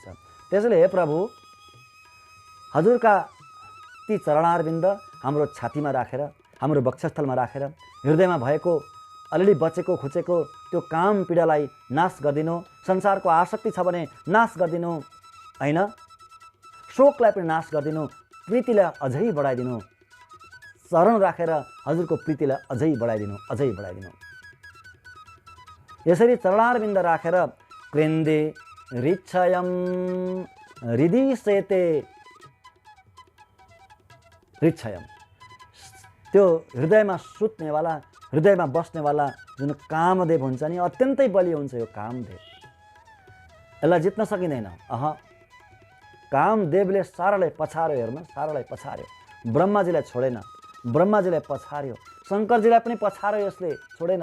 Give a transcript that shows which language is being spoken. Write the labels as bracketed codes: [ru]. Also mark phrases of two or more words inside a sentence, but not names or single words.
[ne] त्यसैले हे प्रभु हजुरका ती चरणारविन्द हाम्रो छातीमा राखेर, हाम्रो वक्षस्थलमा राखेर हृदयमा भएको अलिअलि बचेको खुचेको त्यो काम पीडालाई नाश गरिदिनु, संसारको आसक्ति छ भने नाश गरिदिनु होइन, शोकलाई पनि नाश गरिदिनु, प्रीतिलाई अझै बढाइदिनु, चरण राखेर हजुरको प्रीतिलाई अझै बढाइदिनु, अझै बढाइदिनु। यसरी चरणारविन्द राखेर [sa] कृन्दे ऋक्षयम हृदि सेते, [ne] ऋक्षयम त्यो हृदयमा सुत्नेवाला, हृदयमा बस्नेवाला जुन कामदेव हुन्छ नि, अत्यन्तै बलियो हुन्छ यो कामदेव, यसलाई जित्न सकिँदैन। कामदेवले सारालाई पछार्यो, हेर्नु सारालाई पछार्यो, ब्रह्माजीलाई छोडेन, ब्रह्माजीलाई पछार्यो, शङ्करजीलाई पनि पछार्यो, यसले छोडेन।